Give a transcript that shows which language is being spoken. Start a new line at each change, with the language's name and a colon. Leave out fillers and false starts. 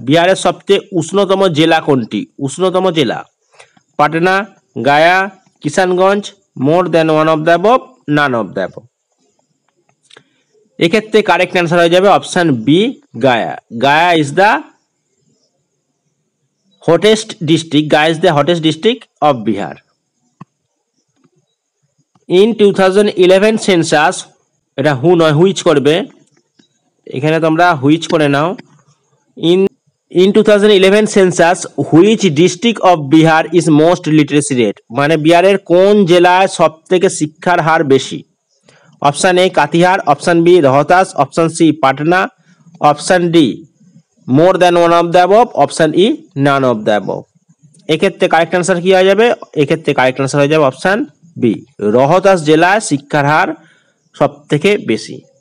Bangla: বিহারের সবচেয়ে উষ্ণতম জেলা কোনটি? উষ্ণতম জেলা Patna, Gaya, Kishanganj,
English: More than one of the above, none of the above.
Bangla: এক্ষেত্রে কারেক্ট অ্যান্সার হয়ে যাবে option B Gaya.
English: Gaya is the hottest district, Gaya is the hottest district of Bihar. In 2011 census,
Bangla: এটা হু নয় হুইচ করবে, এখানে তোমরা হুইচ করে নাও।
English: In 2011 census, which district of Bihar is most literacy rate?
Bangla: মানে বিহারের কোন জেলায় সব থেকে শিক্ষার হার বেশি? Option A কাতিহার, option B Rohtas, option C Patna, option D
English: more than one of the above,
Bangla: option E
English: None of the above.
Bangla: এক্ষেত্রে কারেক্ট আনসার কি হয়ে যাবে? এক্ষেত্রে কারেক্ট আনসার হয়ে যাবে অপশান বি, রোহতাস জেলায় শিক্ষার হার সব থেকে বেশি।